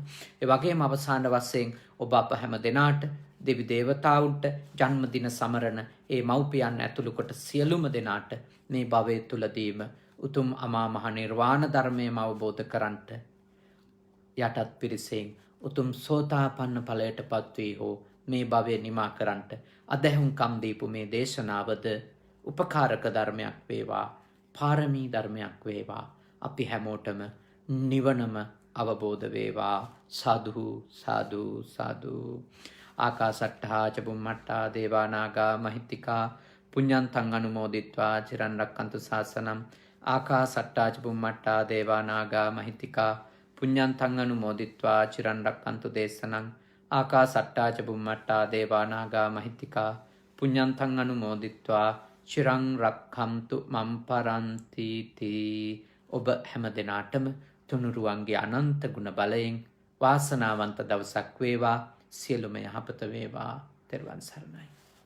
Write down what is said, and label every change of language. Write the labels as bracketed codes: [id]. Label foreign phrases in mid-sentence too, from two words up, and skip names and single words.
[si] ඒ වගේම අවසාන වශයෙන් ඔබ අප හැම දෙනාට, දෙවි දේවතාවුන්ට, ජන්මදින සමරන ඒ මව්පියන් ඇතුළු කොට සියලුම දෙනාට මේ භවයේ තුලදීම උතුම් අමා මහ නිර්වාණ ධර්මයම අවබෝධ කරන්ට යටත් පිරිසෙන් උතුම් සෝතාපන්න ඵලයට පත් වී හෝ මේ භවය නිමා කරන්ට අධැහුම්කම් දීපු මේ දේශනාවද උපකාරක ධර්මයක් වේවා, පාරමී ධර්මයක් වේවා. අපි හැමෝටම නිවනම අවබෝධ වේවා. සාදු සාදු සාදු. [pi] ආකාසට්ඨා ච බුම්මට්ඨා දේවා නාග මහිත්‍තිකා පුඤ්ඤන්තං අනුමෝදිත්වා චිරන් රක්ඛන්තු ශාසනං. ආකාසට්ඨා ච බුම්මට්ඨා දේවා නාග මහිත්‍තිකා පුඤ්ඤන්තං අනුමෝදිත්වා චිරන් රක්ඛන්තු දේශනං. ආකාසට්ඨා ච බුම්මට්ඨා දේවා නාග මහිත්‍තිකා පුඤ්ඤන්තං අනුමෝදිත්වා චිරං රක්ඛන්තු මම් පරන්ති තී. [si] ඔබ හැම දිනාටම තුනුරුවන්ගේ අනන්ත ගුණ බලයෙන් වාසනාවන්ත දවසක් වේවා. සියලුම යහපත වේවා. තෙරුවන් සරණයි.